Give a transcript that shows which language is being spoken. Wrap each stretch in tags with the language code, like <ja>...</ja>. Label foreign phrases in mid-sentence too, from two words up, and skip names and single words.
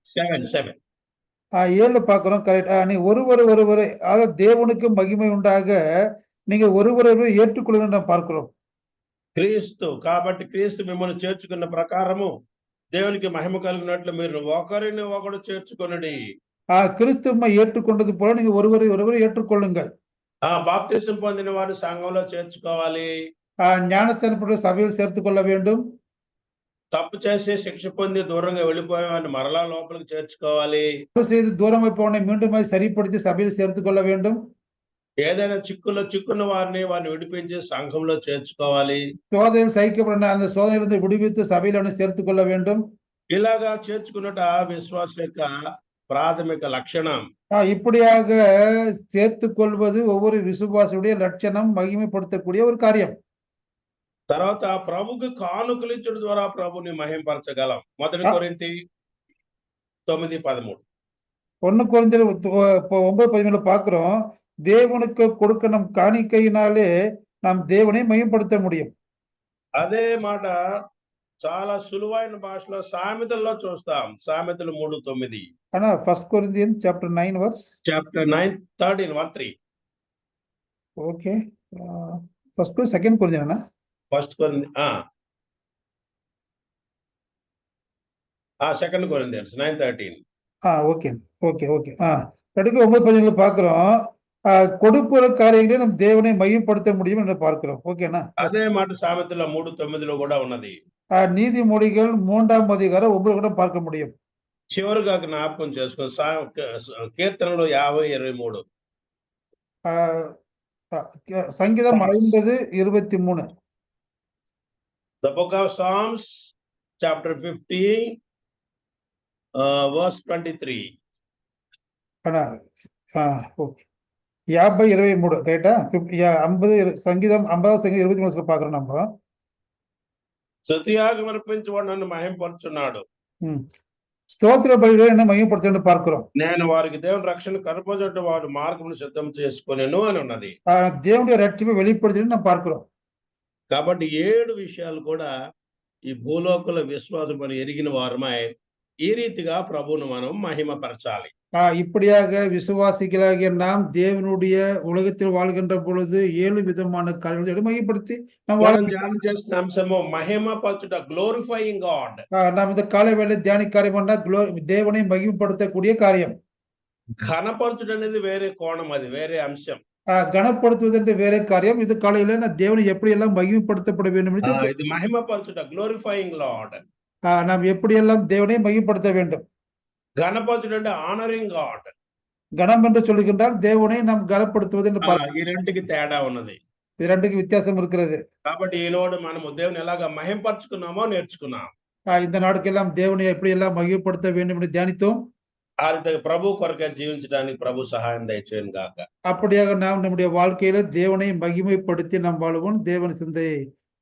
<ta>7 ஏழுல பார்க்கிறோம் கரெக்ட். நீ ஒருவரை அதாவது தேவனுக்கு மகிமை உண்டாக நீங்க ஒருவரை ஏற்றுக்கொள்ளுங்க நாம் பார்க்கிறோம்.</ta> <te>క్రీస్తు కాబట్టి క్రీస్తు మిమ్మల్ని చేర్చుకున్న ప్రకారము దేవునికి మహిమ కలిగినట్లు మీరు ఒకరిని ఒకడు చేర్చుకొనుడి.</te> <ta>கிறிஸ்துவை ஏற்றுக்கொண்டது போல நீங்க ஒருவரை ஏற்றுக்கொள்ளுங்கள்.</ta> <te>బాప్తిసం పొందిన వారు సంఘంలో చేర్చుకోవాలి.</te> <ta>ஞானஸ்தானப்பட்ட சபையில் சேர்த்துக் கொள்ள வேண்டும்.</ta> <te>తప్పు చేసి శిక్ష పొంది దూరంగా వెళ్ళిపోయే వాడిని మరలా లోపలికి చేర్చుకోవాలి.</te> <ta>தப்பு செய்து தூரமாய் போவனை மீண்டும் சரிப்படுத்தி சபையில் சேர்த்துக் கொள்ள வேண்டும்.</ta> <te>ఏదైనా చిక్కుల్లో చిక్కున్న వారిని విడిపించి సంఘంలో చేర్చుకోవాలి.</te> <ta>சோதனையில் சகிக்கப்பட்ட அந்த சோதனையிலிருந்து விடுவித்து சபையில் அவனை சேர்த்துக் கொள்ள வேண்டும்.</ta> <te>ఇలాగా చేర్చుకున్నట విశ్వాస యొక్క ప్రాథమిక లక్షణం.</te> <ta>இப்படியாக சேர்த்துக் கொள்வது ஒவ்வொரு விசுவாசியுடைய லட்சணம், மகிமைப்படுத்தக்கூடிய ஒரு காரியம்.</ta> <te>తర్వాత ప్రభుకి కానుకలు ఇచ్చడం ద్వారా ప్రభుని మహిమపరచగలం. మొదటి కొరింథీ 9:13.</te> <ta>1 கொரிந்தியர் 9:13 பார்க்கிறோம். தேவனுக்கு கொடுக்கணும் காணிக்கையினாலே நாம் தேவனை மகிமைப்படுத்த முடியும்.</ta> <te>అదే మాట చాలా సులువైన భాషలో సామెతల్లో చూస్తాం. సామెతలు 3:9.</te> <ta>ஆனா 1 Corinthians</ta> <en>chapter 9 verse</en> <ta>chapter 9:13. ஓகே. ஃபர்ஸ்ட் 2 Corinthians</ta> <te>ఫస్ట్ కొరింథీ 2 Corinthians 9:13.</te> <ta>ஓகே. அடுத்து 9:13 பார்க்கிறோம். கொடுப்புற காரியங்களை நம் தேவனை மையப்படுத்த முடியும் என்று பார்க்கிறோம். ஓகேனா?</ta> <te>అదే మాట సామెతల 3:9లో కూడా ఉన్నది.</te> <ta>நீதிமொழிகள் 3ஆம் அதிகாரம் 9 கூட பார்க்க முடியும்.</ta> <te>చివరిగా జ్ఞాపకం చేసుకో కీర్తనలు 50:23. సంగీతం 50:23.</te> <en>The book of Psalms chapter 50 verse 23.</en> <ta>ஓகே. 50:23 ரைட்டா?</ta> <te>50 సంగీతం 50వ సంగీతం 23</te> <ta>பார்க்கிறோம் நம்ம.</ta> <te>స్తుతియాగం అర్పించువాడు నన్ను మహిమపరచున్నాడు. స్తోత్ర బలిలో என்ன మహిమపరచండి பார்க்கிறோம். నేను వారికి దేవుని రక్షణ కనపరచుట వాడు మార్గమును సిద్ధం చేసుకొనెను అని ఉన్నది. దేవుడి రక్షణ</te> <ta>வெளிப்படுத்தி நாம் பார்க்கிறோம்.</ta> <te>కాబట్టి 7 విషయాలు కూడా ఈ భూలోకల విశ్వాసం అని ఎరిగిన వారమై ఈ రీతిగా ప్రభువును మనం మహిమపరచాలి.</te> <ta>இப்படியாக விசுவாசிகளாகிய நாம் தேவனுடைய உலகத்தில் வாழ்கின்ற பொழுது 7 விதமான காரியங்களை மையப்படுத்தி</ta> <te>మనం ధ్యానం చేసిన అంశము మహిమపరచుట,</te> <en>glorifying God.</en> <ta>நாம் இந்த காலை வேளை தியானிக்க காரியம் என்ன? தேவனை மகிமைப்படுத்தக்கூடிய காரியம்.</ta> <te>ఘనపరచుట అనేది వేరే కోణం, అది వేరే అంశం.</te> <ta>கனப்படுத்துவது என்று வேற காரியம். இது காலையில நான் தேவனை எப்படி எல்லாம் மகிமைப்படுத்தப்பட வேண்டும் என்று</ta> <te>ఇది మహిమపరచుట,</te> <en>glorifying Lord.</en> <ta>நாம் எப்படி எல்லாம் தேவனை மகிமைப்படுத்த வேண்டும்.</ta> <te>ఘనపరచుట అంటే</te> <en>honoring God.</en> <ta>கணம் என்று சொல்லுகின்றால் தேவனை நாம் கனப்படுத்துவது என்று</ta> <te>ఈ రెండుకి తేడా ఉన్నది.</te> <ta>இது ரெண்டுக்கு வித்தியாசம் இருக்கிறது.</ta> <te>కాబట్టి ఈనాడు మనము దేవుని ఎలాగా మహిమపరచుకున్నామో నేర్చుకున్నాం.</te> <ta>இந்த நாடுக்கெல்லாம் தேவனை எப்படி எல்லாம் மகிமைப்படுத்த வேண்டும் என்று தியானித்தோம்.</ta> <te>ఆ రీతిగా ప్రభు కొరకే జీవించడానికి ప్రభు సహాయం దయచేయను గాక.</te> <ta>அப்படியாக நாம் நம்முடைய வாழ்க்கையில தேவனை மகிமைப்படுத்தி நாம் வாழுவோம். தேவன் சிந்தையை</ta>